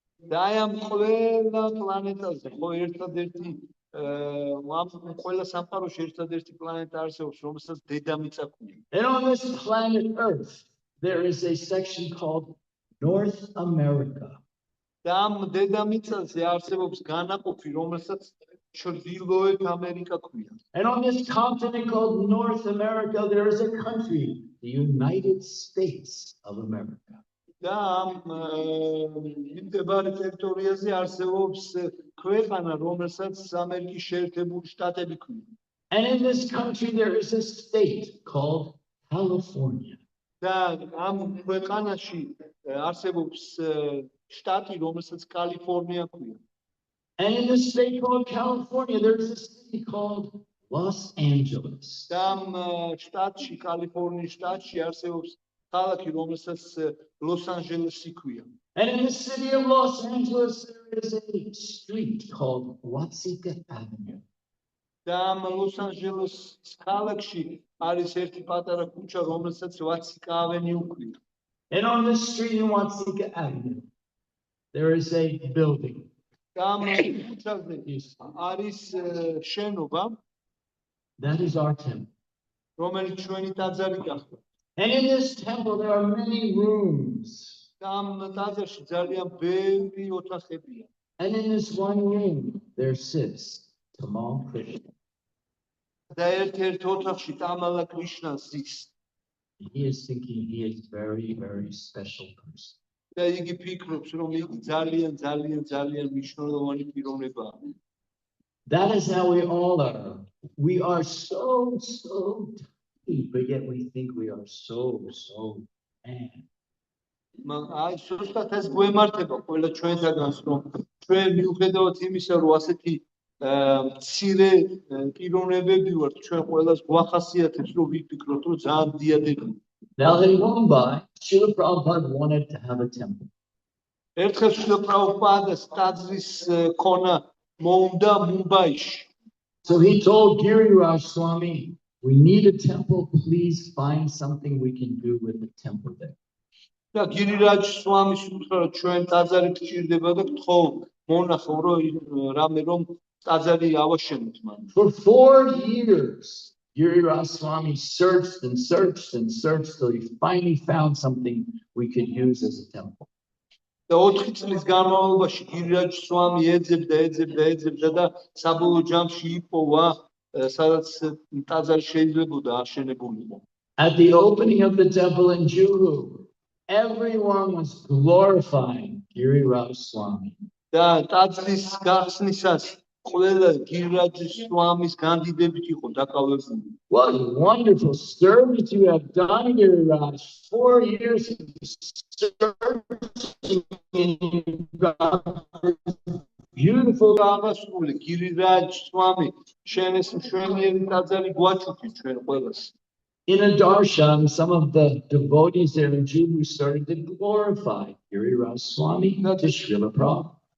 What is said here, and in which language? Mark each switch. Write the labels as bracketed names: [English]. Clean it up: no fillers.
[Georgian] და აი ამ ყველა პლანეტაზე, ხო ერთადერთი ყველა სამყაროში ერთადერთი პლანეტა არსებობს, რომელსაც დედამიწა ქვია. [English] And on this planet Earth, there is a section called North America. [Georgian] და ამ დედამიწაზე არსებობს განაყოფი, რომელსაც ჩრდილოეთ ამერიკა ქვია. [English] And on this continent called North America, there is a country, the United States of America. [Georgian] და ამ მიმდებარე ტერიტორიაზე არსებობს ქვეყანა, რომელსაც ამერიკის შეერთებული შტატები ქვია. [English] And in this country, there is a state called California. [Georgian] და ამ ქვეყანაში არსებობს შტატი, რომელსაც კალიფორნია ქვია. [English] And in the state called California, there is a city called Los Angeles. [Georgian] და ამ შტატში, კალიფორნიის შტატში არსებობს ქალაქი, რომელსაც ლოს-ანჯელესი ქვია. [English] And in the city of Los Angeles, there is a street called Watsika Avenue. [Georgian] და ამ ლოს-ანჯელესის ქალაქში არის ერთი პატარა ქუჩა, რომელსაც ვაციკა ავენიუ ქვია. [English] And on this street in Watsika Avenue, there is a building. [Georgian] და ამ ქუჩაზე არის შენობა, [English] That is our temple. [Georgian] რომელიც ჩვენი ტაძარი გახდა. [English] And in this temple, there are many rooms. [Georgian] და ამ ტაძარში ძალიან ბევრი ოთახებია. [English] And in this one room, there sits Tamal Krishna. [Georgian] და ერთ-ერთ ოთახში დამალა კრიშნა ზის. [English] He is thinking he is very, very special person. [Georgian] და იგი ფიქრობს, რომ იგი ძალიან მნიშვნელოვანი პიროვნებაა. [English] That is how we all are. We are so tiny, but yet we think we are so man. [Georgian] აი, ზუსტად ეს გვემართება ყველა ჩვენთაგანს, რომ ჩვენ მიუხედავად იმისა, რომ ასეთი მცირე პიროვნებები ვართ, ჩვენ ყველას გვახასიათებს, რომ ვიფიქროთ, რომ ძალიან დიადები. [English] Now in Mumbai, Srila Prabhupada wanted to have a temple. [Georgian] ერთხელ შვილ პრაბჰუპადას ტაძრის ქონა მოუნდა მუმბაიში. [English] So he told Giriraj Swami, we need a temple, please find something we can do with the temple there. [Georgian] და გირირაჯ სვამის უთხრა, რომ ჩვენ ტაძარი გჭირდება და გთხოვ მონახო, რომ რამე რომ ტაძარი ავაშენოთ მან. [English] For 4 years, Giriraj Swami searched till he finally found something we could use as a temple. [Georgian] და 4 წლის განმავლობაში გირირაჯ სვამი ეძებდა და საბოლოო ჯამში იპოვა, სადაც ტაძარი შეიძლებოდა აშენებულიყო. [English] At the opening of the temple in Juhu, everyone was glorifying Giriraj Swami. [Georgian] და ტაძრის გახსნისას ყველა გირირაჯ სვამის განდიდებით იყო დაკავებული. [English] What wonderful service you have done, Giriraj. 4 years of searching and you got this beautiful. [Georgian] ამასული გირირაჯ სვამი შენ ეს მშვენიერი ტაძარი გვაჩუქი ჩვენ ყველას. [English] In a darshan, some of the devotees there in Jubu started to glorify Giriraj Swami to Srila Prabhupada.